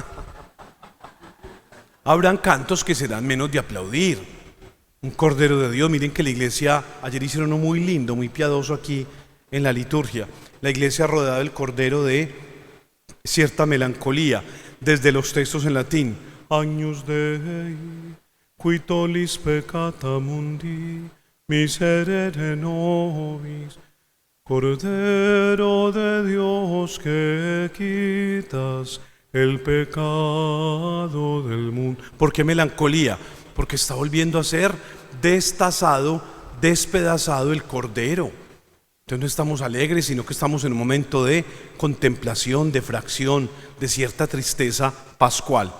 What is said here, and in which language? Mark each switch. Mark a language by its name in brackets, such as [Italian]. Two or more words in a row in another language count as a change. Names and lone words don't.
[Spanish] Habrán cantos que serán menos de aplaudir. Un Cordero de Dios. Miren que la iglesia, ayer hicieron uno muy lindo, muy piadoso aquí en la liturgia. La iglesia rodeada del Cordero de cierta melancolía, desde los textos en latín: [Latin] Agnus Dei, qui tollis peccata mundi, miserere nobis. [Spanish] Cordero de Dios, que quitas el pecado del mundo. ¿Por qué melancolía? Porque está volviendo a ser destazado, despedazado el Cordero. Entonces no estamos alegres, sino que estamos en un momento de contemplación, de fracción, de cierta tristeza pascual.